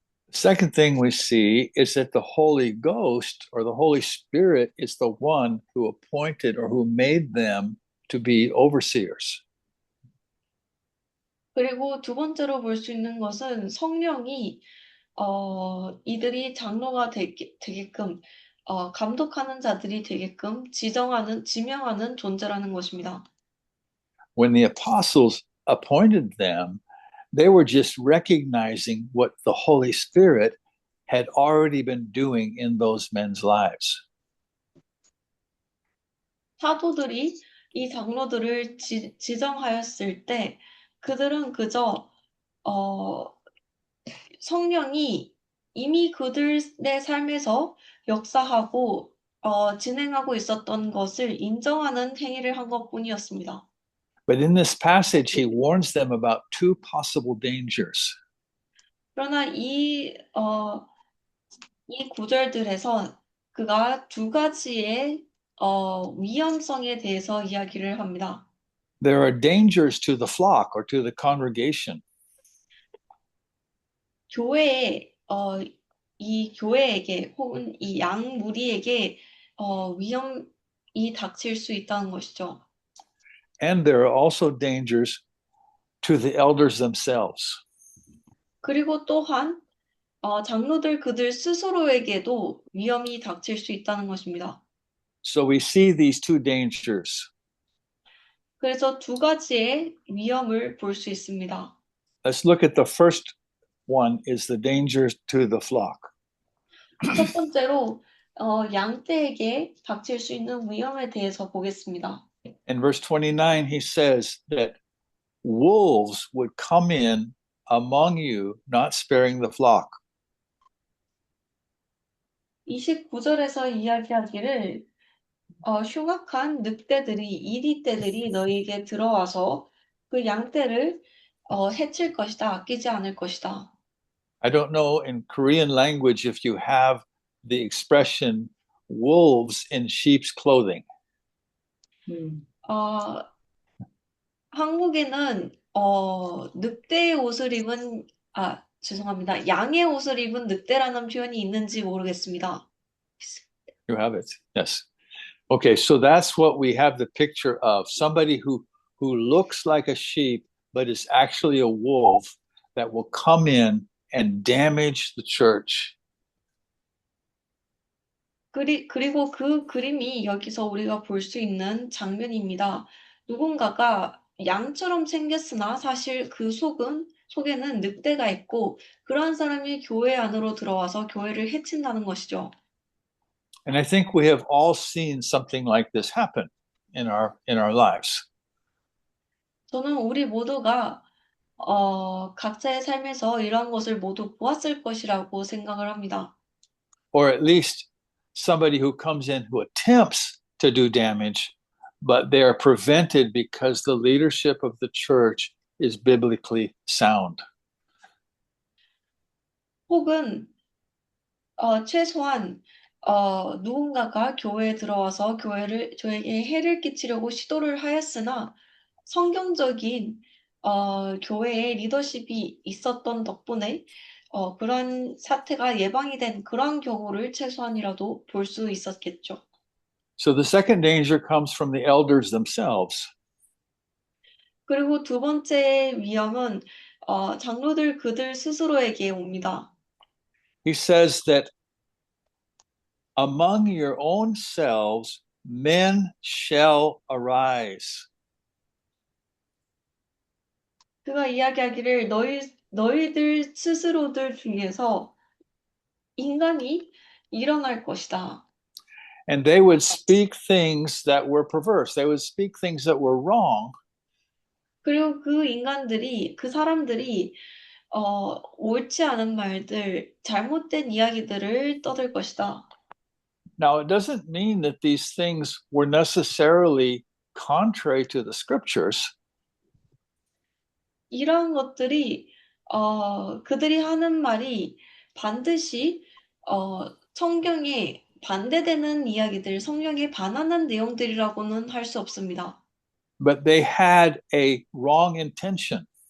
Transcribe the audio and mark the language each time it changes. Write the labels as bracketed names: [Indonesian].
[English] Second thing we see is that the Holy Ghost or the Holy Spirit is the one who appointed or who made them to be overseers. [Korean] 그리고 두 번째로 볼 수 있는 것은 성령이 이들이 장로가 되게끔 감독하는 자들이 되게끔 지명하는 존재라는 것입니다. [English] When the apostles appointed them, they were just recognizing what the Holy Spirit had already been doing in those men's lives. [Korean] 사도들이 이 장로들을 지정하였을 때 그들은 그저 성령이 이미 그들의 삶에서 역사하고 진행하고 있었던 것을 인정하는 행위를 한 것뿐이었습니다. [English] But in this passage, he warns them about two possible dangers. [Korean] 그러나 이 구절들에서 그가 두 가지의 위험성에 대해서 이야기를 합니다. [English] There are dangers to the flock or to the congregation. [Korean] 교회에 이 교회에게 혹은 이 양 무리에게 위험이 닥칠 수 있다는 것이죠. [English] And there are also dangers to the elders themselves. [Korean] 그리고 또한 장로들 그들 스스로에게도 위험이 닥칠 수 있다는 것입니다. [English] So we see these two dangers. [Korean] 그래서 두 가지의 위험을 볼 수 있습니다. [English] Let's look at the first one is the dangers to the flock. [Korean] 첫 번째로 양떼에게 닥칠 수 있는 위험에 대해서 보겠습니다. [English] In verse 29, he says that wolves would come in among you, not sparing the flock. [Korean] 29절에서 이야기하기를 흉악한 늑대들이 이리떼들이 너희에게 들어와서 그 양떼를 해칠 것이다. 아끼지 않을 것이다. [English] I don't know in Korean language if you have the expression wolves in sheep's clothing. [Korean] 한국에는 늑대의 옷을 입은 죄송합니다. 양의 옷을 입은 늑대라는 표현이 있는지 모르겠습니다. [English] You have it. Yes. Okay, so that's what we have the picture of. Somebody who looks like a sheep but is actually a wolf that will come in and damage the church. [Korean] 그리고 그 그림이 여기서 우리가 볼 수 있는 장면입니다. 누군가가 양처럼 생겼으나 사실 그 속에는 늑대가 있고 그러한 사람이 교회 안으로 들어와서 교회를 해친다는 것이죠. [English] And I think we have all seen something like this happen in our lives. [Korean] 저는 우리 모두가 각자의 삶에서 이러한 것을 모두 보았을 것이라고 생각을 합니다. [English] Or at least somebody who comes in who attempts to do damage, but they are prevented because the leadership of the church is biblically sound. [Korean] 혹은 최소한 누군가가 교회에 들어와서 저에게 해를 끼치려고 시도를 하였으나 성경적인 교회의 리더십이 있었던 덕분에 그런 사태가 예방이 된 그런 경우를 최소한이라도 볼 수 있었겠죠. [English] So the second danger comes from the elders themselves. [Korean] 그리고 두 번째 위험은 장로들 그들 스스로에게 옵니다. [English] He says that among your own selves men shall arise. [Korean] 그가 이야기하기를 너희들 스스로들 중에서 인간이 일어날 것이다. [English] And they would speak things that were perverse. They would speak things that were wrong. [Korean] 그리고 그 사람들이 옳지 않은 말들, 잘못된 이야기들을 떠들 것이다. [English] Now, it doesn't mean that these things were necessarily contrary to the scriptures. [Korean] 이러한 것들이 그들이 하는 말이 반드시 성경에 반대되는 이야기들, 성경에 반하는 내용들이라고는 할 수 없습니다. [English] But they had a wrong intention.